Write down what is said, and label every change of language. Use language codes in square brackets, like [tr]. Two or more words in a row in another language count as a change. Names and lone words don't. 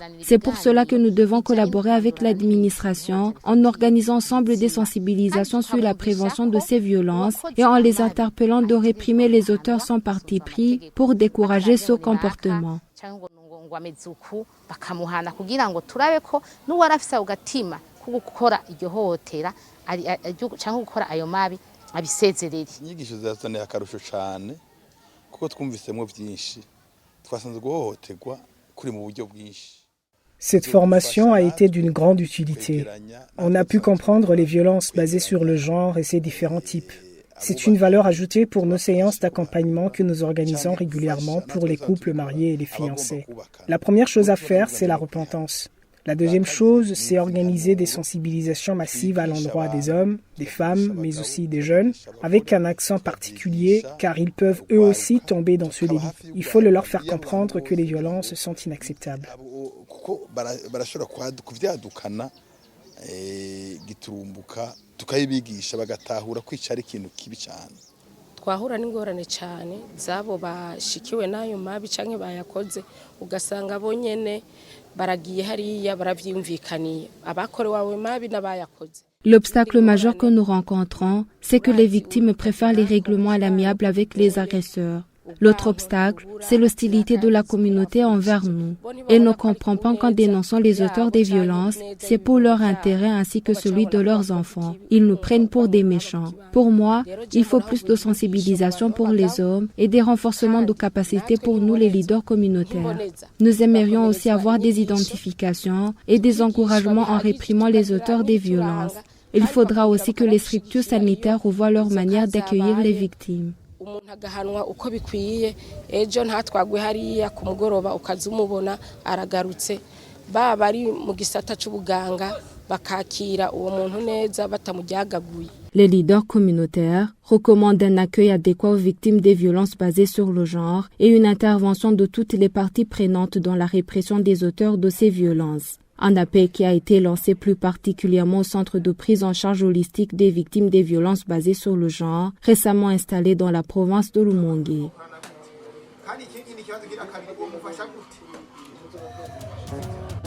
[fr] C'est pour cela que nous devons collaborer avec l'administration en organisant ensemble des sensibilisations sur la prévention de ces violences et en les interpellant de réprimer les auteurs sans parti pris pour décourager ce comportement. [rn] inyigisho zazaniye akarusho cyane kuko twumvisemo byinshi twasanze guhohoterwa kuri mu buryo bwinshi. [fr] Cette formation a été d'une grande utilité. On a pu comprendre les violences basées sur le genre et ses différents types. C'est une valeur ajoutée pour nos séances d'accompagnement que nous organisons régulièrement pour les couples mariés et les fiancés. La première chose à faire, c'est la repentance. La deuxième chose, c'est organiser des sensibilisations massives à l'endroit des hommes, des femmes, mais aussi des jeunes, avec un accent particulier, car ils peuvent eux aussi tomber dans ce délit. Il faut leur faire comprendre que les violences sont inacceptables. [rn] twahura n'ingorane cyane zabo bashikiwe nayo mabi canke bayakoze ugasanga bonyene baragiye hariya baravyumvikaniye abakorewe wawe mabi n'abayakoze. [fr] L'obstacle majeur que nous rencontrons, c'est que les victimes préfèrent les règlements à l'amiable avec les agresseurs. L'autre obstacle, c'est l'hostilité de la communauté envers nous. Elle ne comprend pas qu'en dénonçant les auteurs des violences, c'est pour leur intérêt ainsi que celui de leurs enfants. Ils nous prennent pour des méchants. Pour moi, il faut plus de sensibilisation pour les hommes et des renforcements de capacités pour nous les leaders communautaires. Nous aimerions aussi avoir des identifications et des encouragements en réprimant les auteurs des violences. Il faudra aussi que les structures sanitaires revoient leur manière d'accueillir les victimes. [rn] Umuntu agahanwa uko bikwiye ejo ntatwagwe hariya ku mugoroba ukazumubona aragarutse baba ari mu gisata c'ubuganga bakakira uwo muntu neza batamujyagaguye. [fr] Les leaders communautaires recommandent un accueil adéquat aux victimes des violences basées sur le genre et une intervention de toutes les parties prenantes dans la répression des auteurs de ces violences. Un appel qui a été lancé plus particulièrement au centre de prise en charge holistique des victimes des violences basées sur le genre, récemment installé dans la province de Rumonge.